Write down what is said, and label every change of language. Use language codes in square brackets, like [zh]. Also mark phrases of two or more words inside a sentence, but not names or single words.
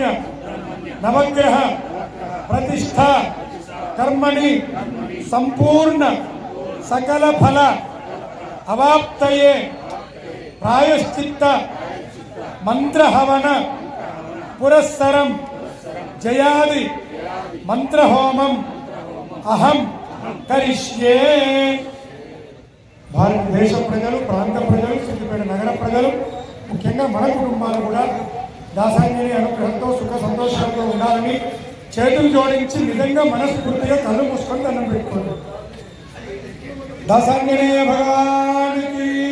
[sa] नवग्रह प्रतिष्ठा कर्मणि संपूर्ण सकल फल अवाप्तये प्रायश्चित्त मंत्र हवन पुरस्सरम जयादि मंत्र होमम अहम करिष्ये। [te] భారతదేశ ప్రజలు ప్రాంత ప్రజలు సిద్దిపేట నగర ప్రజలు ముఖ్యంగా మన కుటుంబాలు కూడా దాసాంజనేయ అనుగ్రహంతో సుఖ సంతోషాలతో ఉండాలని చేతులు జోడించి నిజంగా మనస్ఫూర్తిగా కళ్ళు మూసుకొని దండం పెట్టుకోండి. దాసాంజనేయ భగవానికి